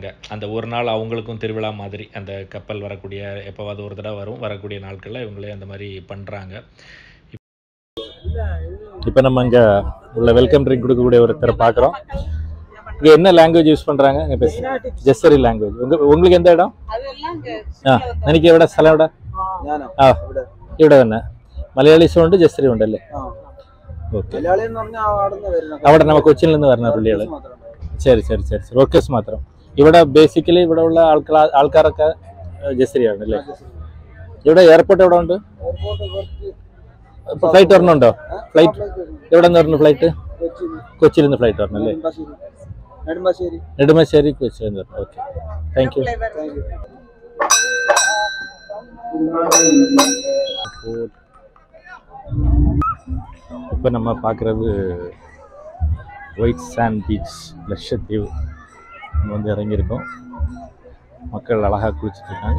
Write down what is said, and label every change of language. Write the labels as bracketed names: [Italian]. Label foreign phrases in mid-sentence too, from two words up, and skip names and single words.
[Tamil] அந்த ஒரு நாள் அவங்களுக்கும் திருவிழா மாதிரி அந்த கப்பல் வரக்கூடிய எப்போவாது ஒரு தடவை வரக்கூடிய நாட்களில் இவங்களே அந்த மாதிரி பண்ணுறாங்க. இப்போ நம்ம இங்கே உள்ள [English] welcome drink [Tamil] கொடுக்கக்கூடிய ஒருத்தரை பார்க்குறோம். இங்கே என்ன [English] language use [Tamil] பண்ணுறாங்க? இங்கே பேச ஜெஸ்ஸரி லாங்குவேஜ். உங்களுக்கு எந்த இடம்? [Malayalam] എനിക്ക് എവിടെ സ്ഥലം എവിടെ? ഇവിടെ തന്നെ മലയാളീസും ഉണ്ട് ജസ്സറിയും ഉണ്ടല്ലേ? ഓക്കെ. അവിടെ നമ്മൾ കൊച്ചിയിൽ നിന്ന് വരുന്ന പുള്ളികൾ. ശരി ശരി ശരി ശരി. വർക്കേഴ്സ് മാത്രം. ഇവിടെ ബേസിക്കലി ഇവിടെ ഉള്ള ആൾക്കാരൊക്കെ ജസ്സറിയാണ് അല്ലേ? ഇവിടെ എയർപോർട്ട് എവിടെ ഉണ്ട്? ഇപ്പോൾ ഫ്ലൈറ്റ് വരണുണ്ടോ? ഫ്ലൈറ്റ് എവിടെ നിന്ന് വരുന്നു? ഫ്ലൈറ്റ് കൊച്ചിയിൽ നിന്ന് ഫ്ലൈറ്റ് വരണം അല്ലേ? നെടുമ്പാശ്ശേരി കൊച്ചിയിൽ നിന്ന് വരണം. [English] Okay, thank you. [Tamil] இப்போ நம்ம பார்க்குறது [English] white sand beach [Tamil] லட்சத்தீவு. நம்ம வந்து இறங்கியிருக்கோம். மக்கள் அழகாக குளிச்சுட்ருக்காங்க.